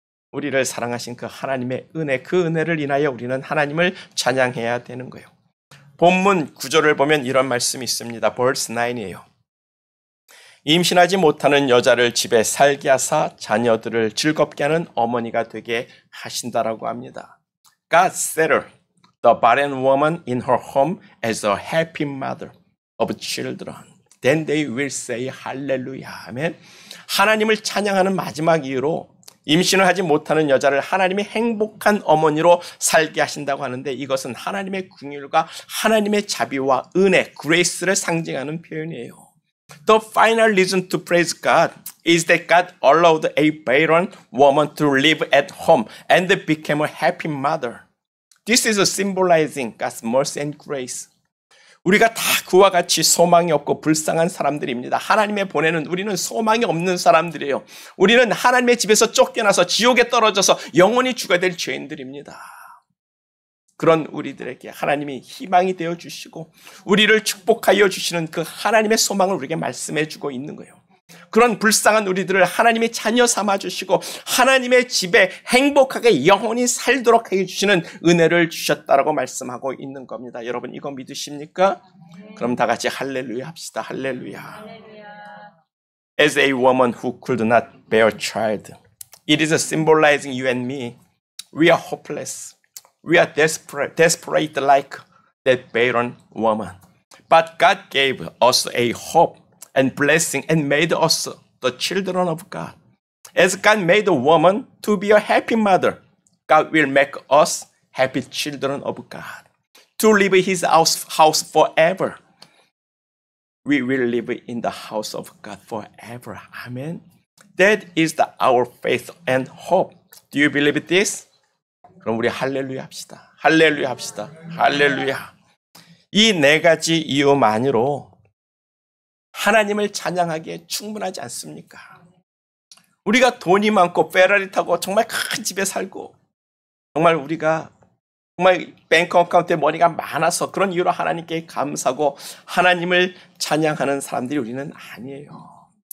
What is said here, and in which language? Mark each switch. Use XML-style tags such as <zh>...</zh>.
<ko>우리를 사랑하신 그 하나님의 은혜, 그 은혜를 인하여 우리는 하나님을 찬양해야 되는 거예요. 본문 9절을 보면 이런 말씀이 있습니다. verse 9이에요. 임신하지 못하는 여자를 집에 살게 하사 자녀들을 즐겁게 하는 어머니가 되게 하신다라고 합니다.</ko> <en>God settled the barren woman in her home as a happy mother of children. Then they will say hallelujah. 아멘.</en> <ko>하나님을 찬양하는 마지막 이유로 임신을 하지 못하는 여자를 하나님이 행복한 어머니로 살게 하신다고 하는데 이것은 하나님의 긍휼과 하나님의 자비와 은혜, grace를 상징하는 표현이에요.</ko> <en>The final reason to praise God is that God allowed a barren woman to live at home and became a happy mother. This is symbolizing God's mercy and grace.</en> <ko>우리가 다 그와 같이 소망이 없고 불쌍한 사람들입니다. 하나님의 보내는 우리는 소망이 없는 사람들이에요. 우리는 하나님의 집에서 쫓겨나서 지옥에 떨어져서 영원히 죽어야 될 죄인들입니다. 그런 우리들에게 하나님이 희망이 되어주시고 우리를 축복하여 주시는 그 하나님의 소망을 우리에게 말씀해 주고 있는 거예요. 그런 불쌍한 우리들을 하나님의 자녀 삼아주시고 하나님의 집에 행복하게 영원히 살도록 해주시는 은혜를 주셨다라고 말씀하고 있는 겁니다. 여러분 이거 믿으십니까? 그럼 다 같이 할렐루야 합시다. 할렐루야.</ko> <en>As a woman who could not bear a child, it is symbolizing you and me. We are hopeless. We are desperate like that barren woman. But God gave us a hope and blessing and made us the children of God. As God made the woman to be a happy mother, God will make us happy children of God. To live in His house forever. We will live in the house of God forever. Amen. That is our faith and hope. Do you believe this?</en> <ko>그럼 우리 할렐루야 합시다. 할렐루야 합시다. 할렐루야. 이 네 가지 이유만으로 하나님을 찬양하기에 충분하지 않습니까? 우리가 돈이 많고 페라리 타고 정말 큰 집에 살고 정말 우리가 정말 뱅크 어카운트에 머니가 많아서 그런 이유로 하나님께 감사하고 하나님을 찬양하는 사람들이 우리는 아니에요.</ko>